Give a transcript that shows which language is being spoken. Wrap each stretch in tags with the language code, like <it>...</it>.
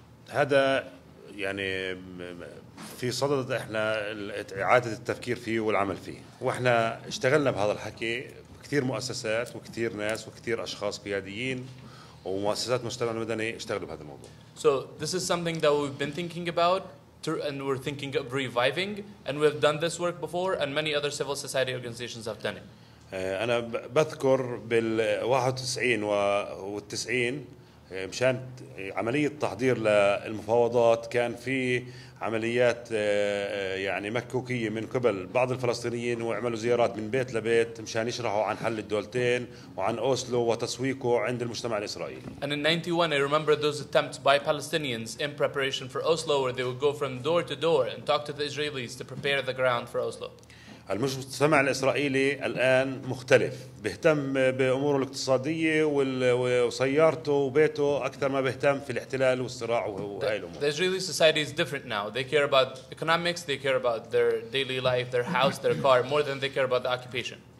<ar>هذا يعني في صدد احنا إعادة التفكير فيه والعمل فيه، واحنا اشتغلنا بهذا الحكي كثير مؤسسات وكثير ناس وكثير أشخاص قياديين ومؤسسات مجتمع المدني اشتغلوا بهذا الموضوع.</ar> <en>So this is something that we've been thinking about. And we're thinking of reviving, and we've done this work before, and many other civil society organizations have done it.</en> <ar>أنا بذكر بال91 وال90 مشان عملية تحضير للمفاوضات كان في عمليات يعني مكوكية من قبل بعض الفلسطينيين وعملوا زيارات من بيت لبيت مشان يشرحوا عن حل الدولتين وعن أوسلو وتسويقه عند المجتمع الإسرائيلي.</ar> <en>And in 91 I remember those attempts by Palestinians in preparation for Oslo where they would go from door to door and talk to the Israelis to prepare the ground for Oslo.</en> <ar>المجتمع الإسرائيلي الآن مختلف، بيهتم بأموره الاقتصادية وسيارته وبيته أكثر ما بيهتم في الاحتلال والصراع وهاي الأمور.</ar> <en>The Israeli society is different now. They care about economics, they care about their daily life, their house, their car, more than they care about the occupation.</en>